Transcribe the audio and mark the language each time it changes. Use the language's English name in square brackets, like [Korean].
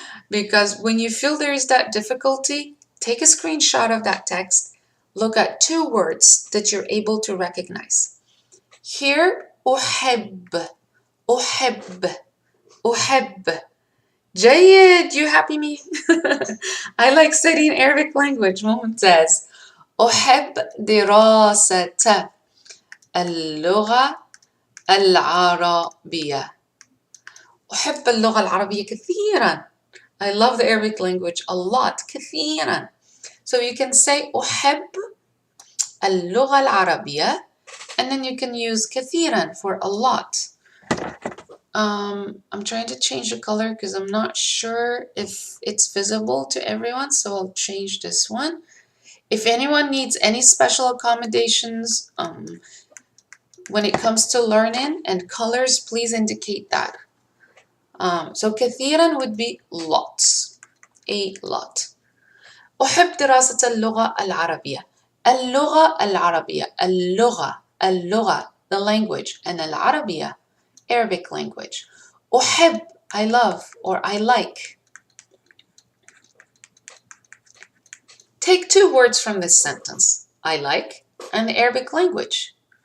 [English] Because when you feel there is that difficulty, take a screenshot of that text. Look at 2 words that you're able to recognize. Here, [Arabic] أحب. أحب. أحب. جيد. [English] You happy me? I like studying Arabic language. [Arabic] ممتاز. أحب دراسة اللغة العربية. أحب اللغة العربية كثيرا. [English] I love the Arabic language a lot. [Arabic] كثيرا. [English] So you can say [Arabic] أحب اللغة العربية, [English] and then you can use كثيرا for a lot. I'm trying to change the color because I'm not sure if it's visible to everyone, so I'll change this one. If anyone needs any special accommodations when it comes to learning and colors, please indicate that. So كثيرا would be lots, a lot. [Arabic] أحب دراسة اللغة العربية. اللغة العربية. [English] اللغة, the language, and العربية, Arabic language. أحب, I love, or I like. Take 2 words from this sentence. I like, and the Arabic language.